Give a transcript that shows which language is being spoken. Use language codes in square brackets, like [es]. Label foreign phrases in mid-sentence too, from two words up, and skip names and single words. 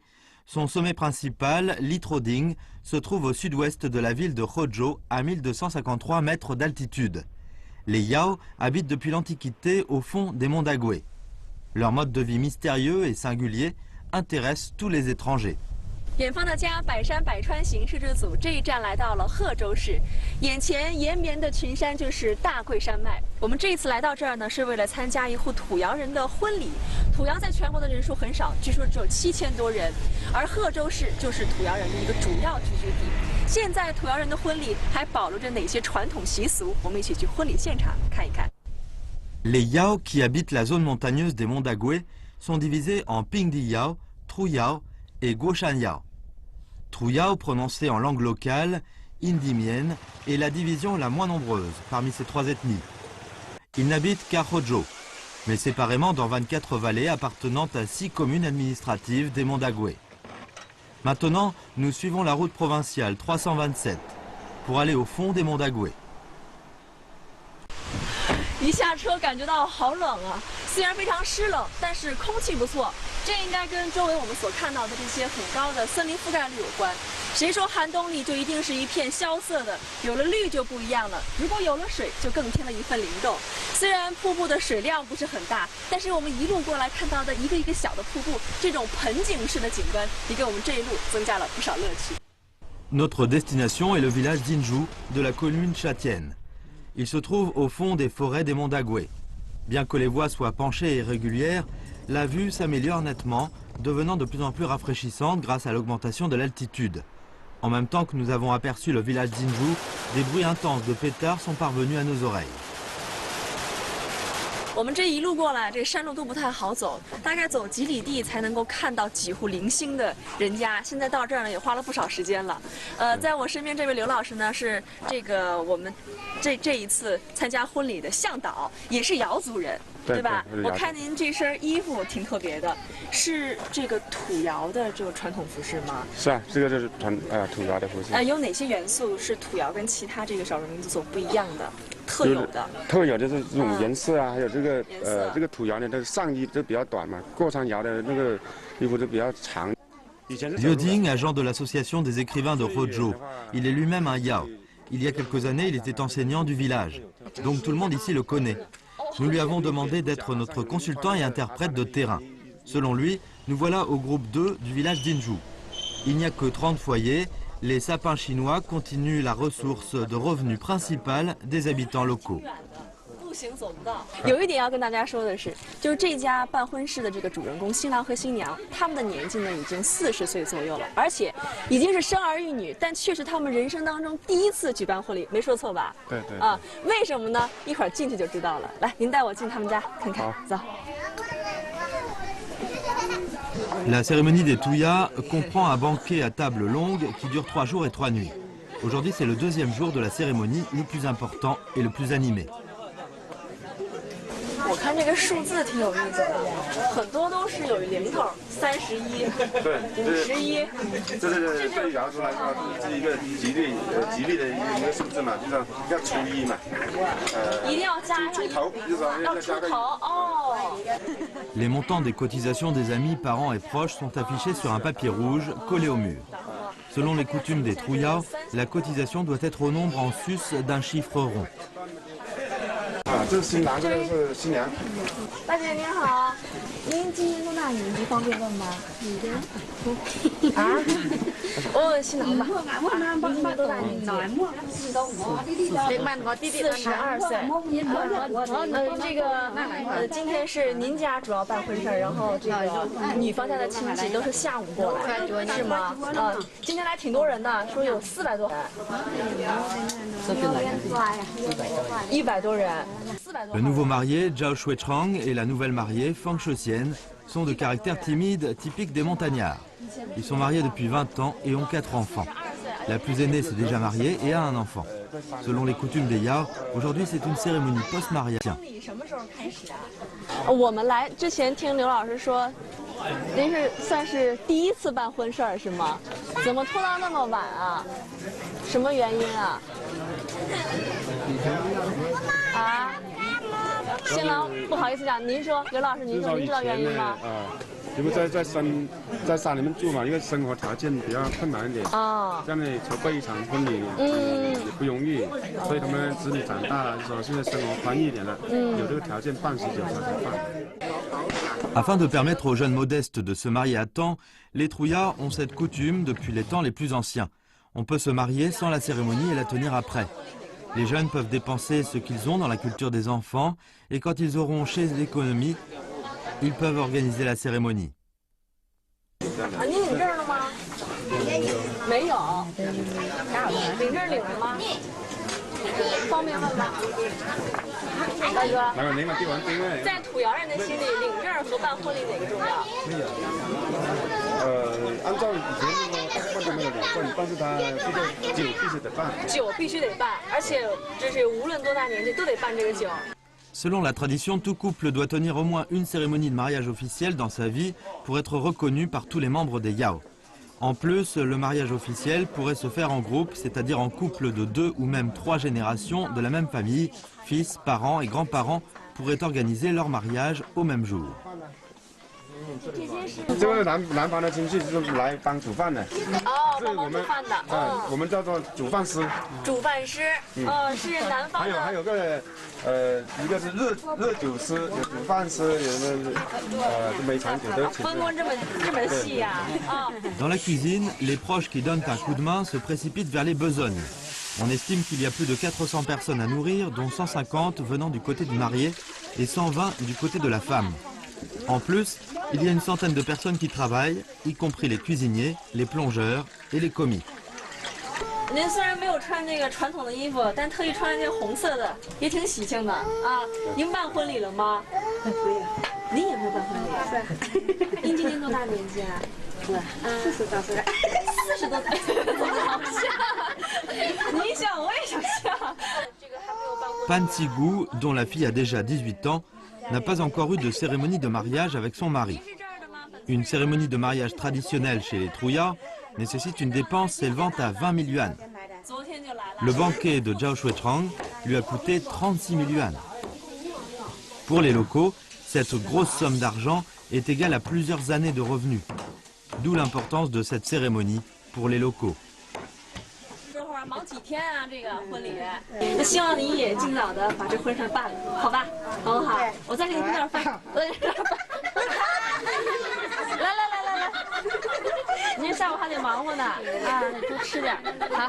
[fr] Son sommet principal, Litroding, se trouve au sud-ouest de la ville de Hozhou, à 1253 mètres d'altitude. Les Yao habitent depuis l'Antiquité au fond des monts Dagué. Leur mode de vie mystérieux et singulier intéresse tous les étrangers. [zh] 远方的家百山百川行摄制组这一站来到了贺州市，眼前延绵的群山就是大桂山脉。我们这一次来到这儿呢，是为了参加一户土窑人的婚礼。土窑在全国的人数很少，据说只有7000多人，而贺州市就是土窑人的一个主要聚居地。现在土窑人的婚礼还保留着哪些传统习俗？我们一起去婚礼现场看一看。 [fr] Les Yao qui habitent la zone montagneuse des monts Dagué sont divisés en Pingdi Yao, Tru Yao et Guoshan Yao. Tru Yao, prononcé en langue locale, indimienne, est la division la moins nombreuse parmi ces trois ethnies. Ils n'habitent qu'à Hozhou, mais séparément dans 24 vallées appartenant à 6 communes administratives des monts Dagué. Maintenant, nous suivons la route provinciale 327 pour aller au fond des monts Dagué. [zh] 一下车感觉到好冷啊，虽然非常湿冷，但是空气不错。这应该跟周围我们所看到的这些很高的森林覆盖率有关。谁说寒冬里就一定是一片萧瑟的？有了绿就不一样了。如果有了水，就更添了一份灵动。虽然瀑布的水量不是很大，但是我们一路过来看到的一个一个小的瀑布，这种盆景式的景观，也给我们这一路增加了不少乐趣。 [fr] Notre destination est le village d'Inzhou de la commune Chatienne. Il se trouve au fond des forêts des monts Dagué. Bien que les voies soient penchées et irrégulières, la vue s'améliore nettement, devenant de plus en plus rafraîchissante grâce à l'augmentation de l'altitude. En même temps que nous avons aperçu le village d'Inzhou, des bruits intenses de pétards sont parvenus à nos oreilles. [zh] 我们这一路过来，这山路都不太好走，大概走几里地才能够看到几户零星的人家。现在到这儿呢，也花了不少时间了。在我身边这位刘老师呢，是这个我们这一次参加婚礼的向导，也是瑶族人，对吧？我看您这身衣服挺特别的，是这个土窑的这个传统服饰吗？是啊，这个就是土窑的服饰。有哪些元素是土窑跟其他这个少数民族所不一样的？特有的就是这种颜色啊，还有这个土窑呢，它的上衣都比较短嘛，过山窑的那个衣服都比较长。 [fr] Liu Ding, agent de l'association des écrivains de Hozhou, il est lui-même un Yao. Il y a quelques années, il était enseignant du village, donc tout le monde ici le connaît. Nous lui avons demandé d'être notre consultant et interprète de terrain. Selon lui, nous voilà au groupe 2 du village d'Inzhou. Il n'y a que 30 foyers. Les sapins chinois continuent la ressource de revenus principale des habitants locaux. [zh] 步行走不到。有一点要跟大家说的是，就是这家办婚事的这个主人公新郎和新娘，他们的年纪呢已经40岁左右了，而且已经是生儿育女，但却是他们人生当中第一次举办婚礼，没说错吧？对对。啊，为什么呢？一会儿进去就知道了。来，您带我进他们家看看，走。 [fr] La cérémonie des Touya comprend un banquet à table longue qui dure 3 jours et 3 nuits. Aujourd'hui, c'est le deuxième jour de la cérémonie, le plus important et le plus animé. [zh] 我看这个数字挺有意思的，很多都是有零头，31、51。这是对瑶族来说是一个吉利的一个数字嘛，就是要初一嘛。一定要加上出头，就是要出头哦。 [fr] Les montants des cotisations des amis, parents et proches sont affichés sur un papier rouge collé au mur. Selon les coutumes des Trouyao, la cotisation doit être au nombre en sus d'un chiffre rond. [zh] 这是新郎，这个是新娘。大姐您好，您今年多大年纪？方便问吗？你的？啊？我问新郎吧。您今年多大年纪？42岁。这个今天是您家主要办婚事儿，然后这个女方家的亲戚都是下午过来，是吗？今天来挺多人的，说有400多人。100多人。 [fr] Le nouveau marié, Zhao Shuichang, et la nouvelle mariée, Fang Shesian, sont de caractère timide, typique des montagnards. Ils sont mariés depuis 20 ans et ont 4 enfants. La plus aînée s'est déjà mariée et a un enfant. Selon les coutumes des Yao, aujourd'hui c'est une cérémonie post-mariage. [zh] 我们来之前听刘老师说，您是算是第一次办婚事儿是吗？怎么拖到那么晚啊？什么原因啊？啊？新郎不好意思讲，您说刘老师，您说您知道原因吗？因为在山里面住嘛，因为生活条件比较困难一点啊，这样呢筹备一场婚礼也不容易，所以他们子女长大了，就说现在生活宽裕一点了，有这个条件办喜酒才办。 [fr] Afin de permettre aux jeunes modestes de se marier à temps, les Trouyas ont cette coutume depuis les temps les plus anciens. On peut se marier sans la cérémonie et la tenir après. Les jeunes peuvent dépenser ce qu'ils ont dans la culture des enfants et quand ils auront chez l'économie, ils peuvent organiser la cérémonie. [zh] 您领证了吗？没有。领证领了吗？方便问吗？大哥，在土窑人的心里，领证和办婚礼哪个重要？按照以前那个大部分都没有领证，但是他这个酒必须得办。酒必须得办，而且就是无论多大年纪都得办这个酒。 [fr] Selon la tradition, tout couple doit tenir au moins une cérémonie de mariage officielle dans sa vie pour être reconnu par tous les membres des Yao. En plus, le mariage officiel pourrait se faire en groupe, c'est-à-dire en couple de 2 ou même 3 générations de la même famille. Fils, parents et grands-parents pourraient organiser leur mariage au même jour. [zh] 这个男方的亲戚就是来帮煮饭的。哦，帮忙煮饭的。我们叫做煮饭师。煮饭师，是南方的。还有个一个是热酒师，有煮饭师，有每场酒都请。分工这么细呀！啊。 [fr] Dans la cuisine, les proches qui donnent un coup de main se précipitent vers les besognes. On estime qu'il y a plus de 400 personnes à nourrir, dont 150 venant du côté du marié et 120 du côté de la femme. En plus, il y a une centaine de personnes qui travaillent, y compris les cuisiniers, les plongeurs et les commis. [zh] 您虽然没有穿这个传统的衣服，但特意穿这个红色的，也挺喜庆的啊。您办婚礼了吗？没有。您也没有办婚礼？是。您今年多大年纪啊？40多岁。40多岁，好像。你想，我也想像。 [fr] Pan Tsigu, dont la fille a déjà 18 ans, n'a pas encore eu de cérémonie de mariage avec son mari. Une cérémonie de mariage traditionnelle chez les Trouyas nécessite une dépense s'élevant à 20 000 yuan. Le banquet de Zhao Shuichang lui a coûté 36 000 yuan. Pour les locaux, cette grosse somme d'argent est égale à plusieurs années de revenus. D'où l'importance de cette cérémonie pour les locaux. [zh] 忙几天啊，这个婚礼，那希望你也尽早的把这婚事办了，好吧？好不好？我再给你弄点饭，我再给你弄点饭。来，您下午还得忙活呢，啊，多吃点，好。